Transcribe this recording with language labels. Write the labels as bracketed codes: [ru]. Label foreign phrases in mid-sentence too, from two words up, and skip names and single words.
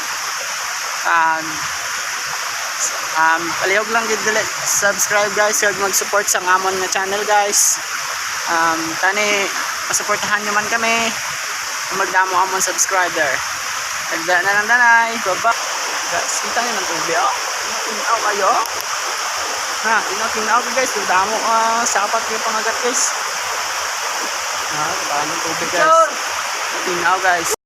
[hil] Palihog lang gid dili subscribe guys, kag mag-support sa amon nga channel guys. Tani masuportahan nyo man kami magdamo amon subscriber. Tagda na lang danay. Baba. Guys, kita nyo ng tubig, oh. Tinaw kayo. Ha, tinaw guys. Damo sapat kayo pangagat guys. Ha, parang tubig guys. Tinaw guys.